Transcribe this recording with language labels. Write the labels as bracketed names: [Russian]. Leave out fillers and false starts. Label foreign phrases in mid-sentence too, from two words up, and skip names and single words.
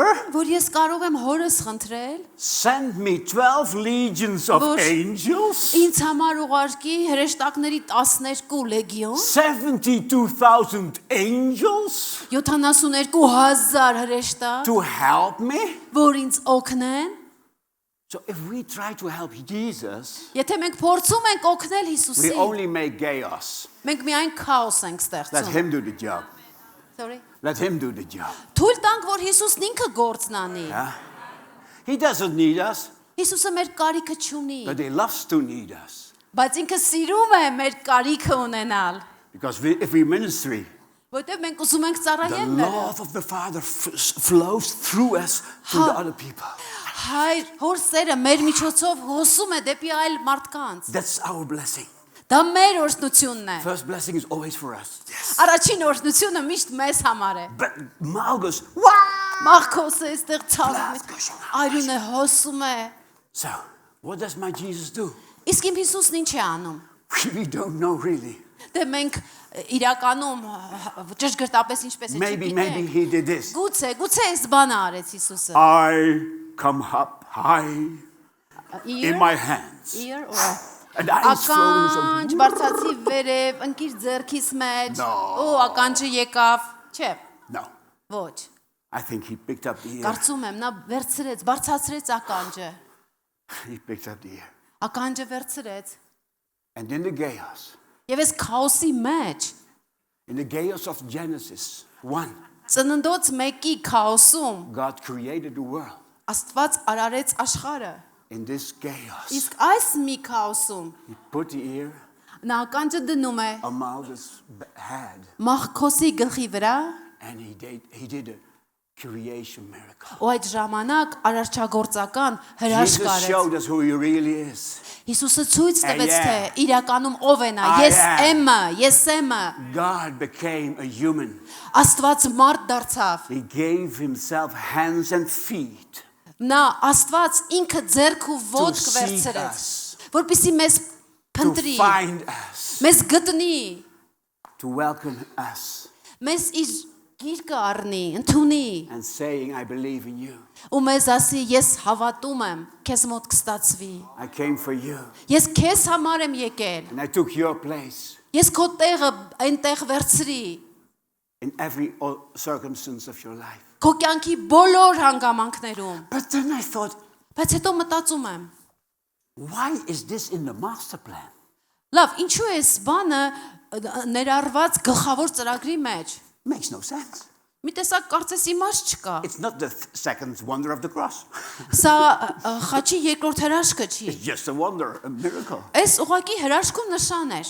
[Armenian] որ ես կարող եմ հորս խնդրել, [English] send me 12 legions of [Armenian] Որ- [English] angels, [Armenian] ինձ համար ուղարկի հրեշտակների 12 լեգիոն, [English] 72,000 angels [Armenian] 72,000 հրեշտակ, [English] to help me? [Armenian] որ ինձ օգնեն։ [English] So if we try to help Jesus, [Armenian] Եթե մենք փորձում ենք օգնել [English] we [Armenian] Հիսուսին, [English] only make chaos. [Armenian] մենք միայն քաոս ենք [English] Let [Armenian] ստեղծում։ [English] him do the job. Sorry։ Let him do the job. [Armenian] Թույլ տանք, որ Հիսուսն ինքը գործն անի։ [English] Yeah? He doesn't need us, [Armenian] Հիսուսը մեր կարիքը չունի, [English] but he loves to need us. [Armenian] բայց ինքը սիրում է մեր կարիքը ունենալ, [English] Because if we ministry, [Armenian] որտեղ մենք ուզում ենք [English] the [Armenian] ծառայել նրան։ [English] love of the Father flows through us to the other people. [Armenian] Հայր, հոր սերը մեր միջոցով հոսում է դեպի այլ մարդկանց։ [English] That's our blessing. [Armenian] Դա մեր օրհնությունն է։ [English] First blessing is always for us. Yes. [Armenian] Առաջին օրհնությունը միշտ մեզ համար է։ [English] But Malchus, [Armenian] Մաղքոսը այստեղ ցավում է։ [English] Blood gushing out. [Armenian] Արյունը հոսում է։ [English] so what does my Jesus do? [Armenian] Իսկ իմ Հիսուսն ինչ է անում։ [English] We don't know really. [Armenian] Դե մենք իրականում ճշգրտապես ինչպես է [English] Maybe [Armenian] չգիտենք։ [English] he did this. Գուցե այս բանը արեց Հիսուսը։ I come up high Ear, in my hands. ear or And eyes flowing so. [Armenian] ականջ բարձացի վերև, ընկիր ձեռքիս մեջ։ [English] No. [Armenian] Օ, ականջը եկավ։ Չէ, [English] No. [Armenian] ոչ։ [English] I think he picked up the ear. [Armenian] Կարծում եմ նա վերցրեց, բարձացրեց ականջը։ [English] He picked up the ear. [Armenian] Ականջը վերցրեց։ [English] And in the chaos, [Armenian] Եվ այս քաոսի մեջ, [English] in the chaos of Genesis 1, [Armenian] ծննդոց 1-ի քաոսում [English] God created the world. [Armenian] Աստված արարեց աշխարհը։ [English] In this chaos, [Armenian] Իսկ այս մի քաոսում [English] he put the ear [Armenian] նա ականջը դնում է [English] on Malchus' head [Armenian] Մաղքոսի գլխի վրա, [English] and he did a creation miracle. [Armenian] ու այդ ժամանակ արարչագործական հրաշք [English] Jesus [Armenian] արեց։ [English] showed us who he really is. [Armenian] Հիսուսը ցույց տվեց, [English] I [Armenian] թե [English] am. [Armenian] իրականում ով է նա։ [English] I [Armenian] Ես [English] am. [Armenian] եմ, ես եմ։ [English] God became a human. [Armenian] Աստված մարդ դարձավ։ [English] He gave himself hands and feet [Armenian] Նա Աստված ինքը ձեռք ու [English] to [Armenian] ոտք [English] seek [Armenian] վերցրեց, [English] us, [Armenian] որպեսզի մեզ [English] to [Armenian] փնտրի, [English] find us, [Armenian] մեզ գտնի, [English] to welcome us, [Armenian] մեզ իր գիրկը առնի, ընդունի, [English] and saying, I believe in you. [Armenian] ու մեզ ասի, ես հավատում եմ, քեզ մոտ կստացվի։ [English] I came for you. [Armenian] Ես քեզ համար եմ եկել։ [English] And I took your place [Armenian] Ես քո տեղը այնտեղ վերցրի։ [English] in every circumstance of your life. [Armenian] Քո կյանքի բոլոր հանգամանքներում։ [English] But then I thought, [Armenian] Բայց հետո մտածում եմ, [English] why is this in the master plan? [Armenian] լավ, ինչու է այս բանը ներառված գլխավոր ծրագրի մեջ։ [English] Makes no sense. [Armenian] Մի տեսակ կարծես իմաստ չկա։ [English] It's not the second wonder of the cross. [Armenian] Սա խաչի երկրորդ հրաշքը չի։ [English] It's just a wonder, a miracle. [Armenian] Այս ուղակի հրաշքում նշան էր։